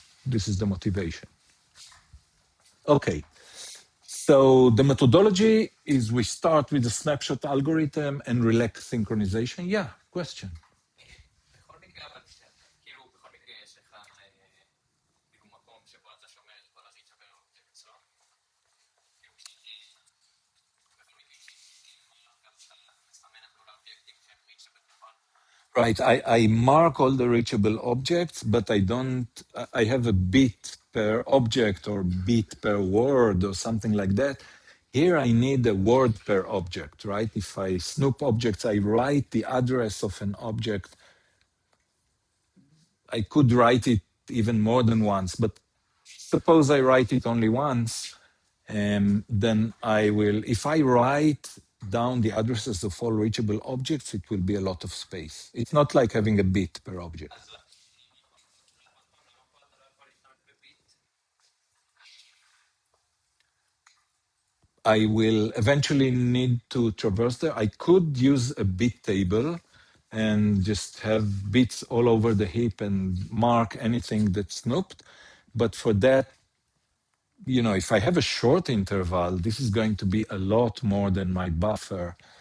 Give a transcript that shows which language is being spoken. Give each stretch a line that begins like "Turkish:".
English: This is the motivation. Okay. So the methodology is we start with the snapshot algorithm and relax synchronization. Yeah, question.
Hebrew: בכל מקרה, אבל כאילו בכל מקרה יש לך כאילו מקום שבו אתה שומר את כל הריצ'אבל אובייקטס, לא? כאילו בכל מקרה גם שאתה מסמן את כל האובייקטים שהם reachable, נכון?
English: Right, I mark all the reachable objects, but I don't, I have a bit per object or bit per word or something like that. Here I need a word per object, right? If I snoop objects, I write the address of an object. I could write it even more than once, but suppose I write it only once, then I will, if I write down the addresses of all reachable objects, it will be a lot of space. It's not like having a bit per object.
Hebrew: אז למה פה אתה לא יכול להשתמש בביט?
English: I will eventually need to traverse there. I could use a bit table and just have bits all over the heap and mark anything that's snooped. But for that, you know, if I have a short interval, this is going to be a lot more than my buffer.